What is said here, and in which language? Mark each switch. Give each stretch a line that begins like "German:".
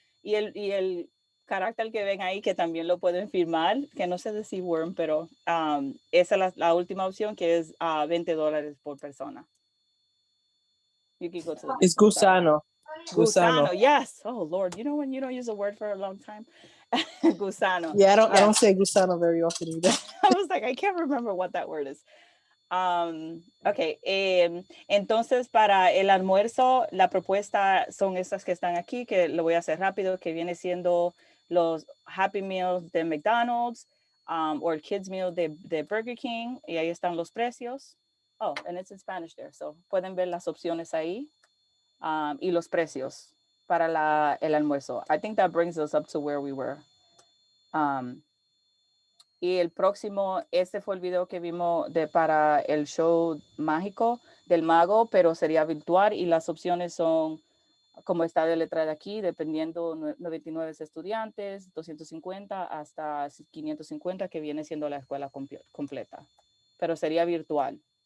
Spanish: Y el carácter que ven ahí, que también lo pueden firmar, que no sé decir worm, pero esa es la última opción, que es $20 por persona.
English: You can go to the It's next slide.
Spanish: gusano.
English: Gusano, yes. Oh Lord, you know when you don't use a word for a long time?
Spanish: Gusano.
English: Yeah, I don't Yes. say gusano very often either. I was like, I can't remember what that word is.
Spanish: Ok, entonces para el almuerzo, la propuesta son estas que están aquí, que lo voy a hacer rápido, que viene siendo los Happy Meals de McDonald's o el Kids Meal de Burger King, y ahí están los precios.
English: Oh, and it's in Spanish there, so
Spanish: pueden ver las opciones ahí y los precios para el almuerzo.
English: I think that brings us up to where we were.
Spanish: Y el próximo, este fue el video que vimos para el show mágico del mago, pero sería virtual, y las opciones son, como está de letra de aquí, dependiendo 99 estudiantes, 250 hasta 550, que viene siendo la escuela completa, pero sería virtual.